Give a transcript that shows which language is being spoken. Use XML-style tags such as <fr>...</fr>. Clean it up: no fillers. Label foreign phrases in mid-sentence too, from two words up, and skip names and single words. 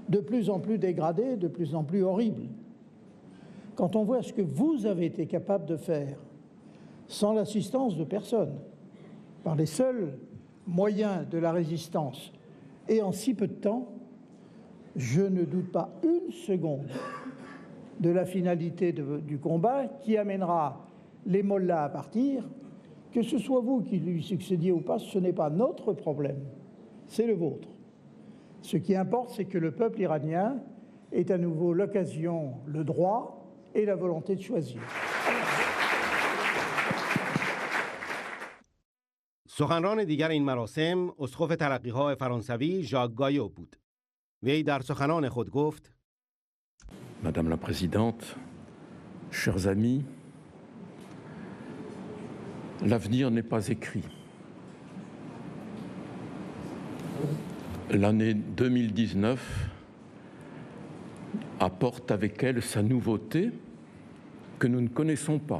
<fr>de plus en plus dégradée, de plus en plus horrible. Quand on voit ce que vous avez été capable de faire, sans l'assistance de personne, par les seuls moyens de la résistance, et en si peu de temps, je ne doute pas une seconde de la finalité du combat qui amènera les mollahs à partir. Que ce soit vous qui lui succédiez ou pas, ce n'est pas notre problème, c'est le vôtre. Ce qui importe, c'est que le peuple iranien ait à nouveau l'occasion, le droit et la volonté de choisir.</fr> <fa>سخنران دیگر این مراسم اسقف ترقی‌ها فرانسوی ژاک گایو بود. وی در سخنان خود گفت:</fa> <fr>Madame la Présidente, chers amis, l'avenir n'est pas écrit. L'année 2019 apporte avec elle sa nouveauté que nous ne connaissons pas.</fr>